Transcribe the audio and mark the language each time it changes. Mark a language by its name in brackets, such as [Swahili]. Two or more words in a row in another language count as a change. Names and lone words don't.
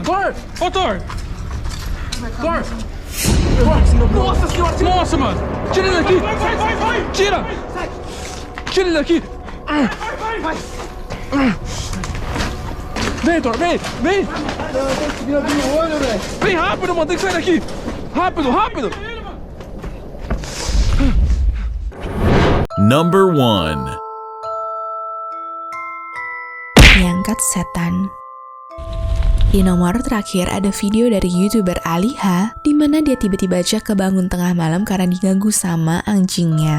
[Portuguese] Ô, Thor. Nossa senhora. Nossa, mano. Tira ele daqui. Vai. Tira ele daqui. Vem, Thor, vem. Eu consegui abrir o olho, velho. Vem rápido, mano. Tem que sair daqui. Rápido. [English] Number 1. [Indonesian] Diangkat setan. Di nomor terakhir ada video dari YouTuber Aliha di mana dia tiba-tiba aja kebangun tengah malam karena diganggu sama anjingnya.